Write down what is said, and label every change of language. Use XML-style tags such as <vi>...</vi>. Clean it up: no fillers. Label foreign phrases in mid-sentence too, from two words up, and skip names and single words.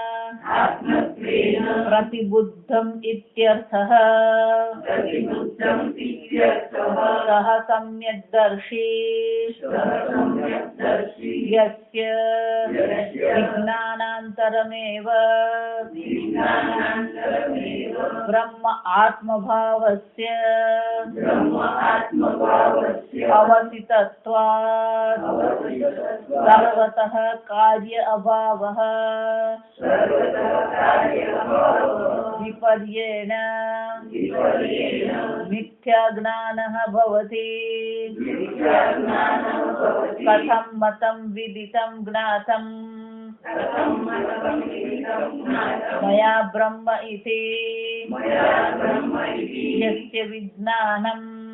<sa>प्रतिबुद्धम् इत्यर्थः सः सम्यग्दर्शी यस्य विज्ञानान्तरमेव ब्रह्म आत्मभावस्य अवसितत्वात् सर्वतः कार्य अभावः વિપર્યેણ મિથ્યા જ્ઞાનઃ ભવતિ કથમ મતમ વિદિતમ જ્ઞાતમ મયા બ્રહ્મ ઇતિ યસ્ય વિજ્ઞાનમ</sa>